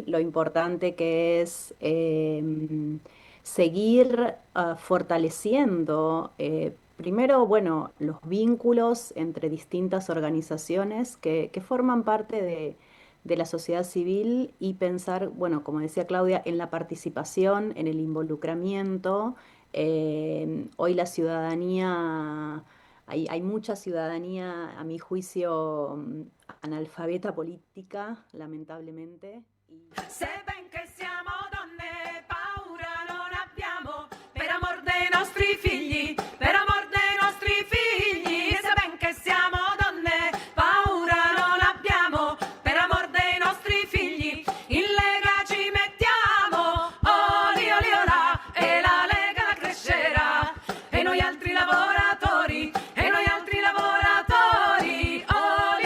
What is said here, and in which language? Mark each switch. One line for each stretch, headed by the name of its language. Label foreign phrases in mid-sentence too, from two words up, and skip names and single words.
Spanish: Lo importante que es seguir fortaleciendo, primero, bueno, los vínculos entre distintas organizaciones que forman parte de la sociedad civil, y pensar, bueno, como decía Claudia, en la participación, en el involucramiento. Hoy la ciudadanía, hay mucha ciudadanía, a mi juicio, analfabeta política, lamentablemente.
Italian: Se ven che siamo donne, paura non abbiamo, per amor dei nostri figli, per amor dei nostri figli. Se ven che siamo donne, paura non abbiamo, per amor dei nostri figli. In Lega ci mettiamo, oli oli olà, e la Lega la crescerà, e noi altri lavoratori, e noi altri lavoratori, oli